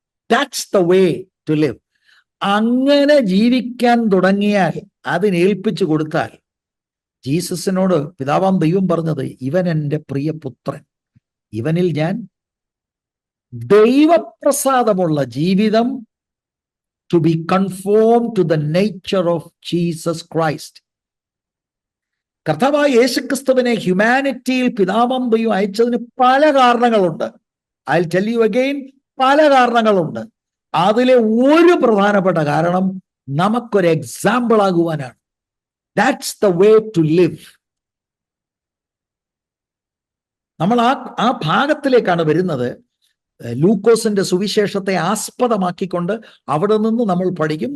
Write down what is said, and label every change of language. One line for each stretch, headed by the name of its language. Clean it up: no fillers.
English: That's the way to live.
Malayalam: അങ്ങനെ ജീവിക്കാൻ തുടങ്ങിയാൽ, അതിനേൽപ്പിച്ചു കൊടുത്താൽ, ജീസസിനോട് പിതാവാം ദൈവം പറഞ്ഞത്, ഇവൻ എൻ്റെ പ്രിയപുത്രൻ, ഇവനിൽ ഞാൻ ദൈവപ്രസാദമുള്ള ജീവിതം,
English: To be conform to the nature of Jesus Christ.
Malayalam: കർത്താവായ യേശുക്രിസ്തുവിനെ ഹ്യൂമാനിറ്റിയിൽ പിതാവാം ദൈവം അയച്ചതിന് പല കാരണങ്ങളുണ്ട്.
English: I'll tell you again,
Malayalam: പല കാരണങ്ങളുണ്ട്. അതിലെ ഒരു പ്രധാനപ്പെട്ട കാരണം നമുക്കൊരു example ആകുവാനാണ്.
English: That's the way to live.
Malayalam: നമ്മൾ ആ ഭാഗത്തിലേക്കാണ് വരുന്നത്. ലൂക്കോസിന്റെ സുവിശേഷത്തെ ആസ്പദമാക്കിക്കൊണ്ട് അവിടെ നിന്ന് നമ്മൾ പഠിക്കും.